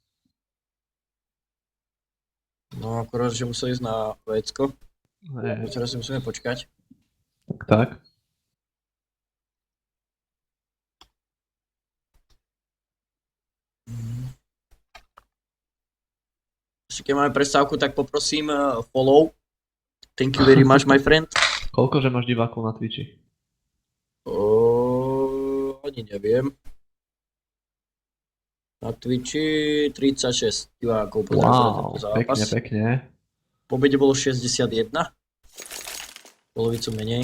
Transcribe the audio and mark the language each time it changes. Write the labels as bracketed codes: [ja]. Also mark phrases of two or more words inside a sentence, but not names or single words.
[sk] No akorát, že musel ísť na vecko. Ne, Teraz si musíme počkať. tak. Ešte keď máme prestávku, tak poprosím follow. [en] Thank you very much, my friend. [sk] Koľko že máš divákov na Twitchi? Ani neviem. Na Twitchi 36 divákov Wow, za pekne, zápas. pekne. Po obede bolo 61. Polovicu menej.